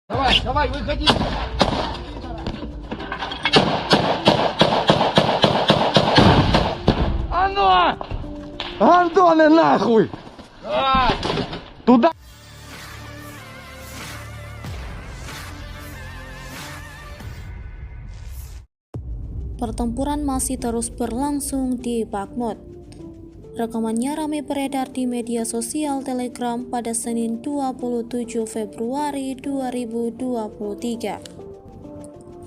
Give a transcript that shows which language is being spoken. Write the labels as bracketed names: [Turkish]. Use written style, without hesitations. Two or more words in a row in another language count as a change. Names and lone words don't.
[Russian] Давай, давай, выходи. А ну! Антоне, нахуй! Давай! Туда! [Indonesian] Pertempuran masih terus berlangsung di Bakhmut. Rekamannya ramai beredar di media sosial Telegram pada Senin 27 Februari 2023.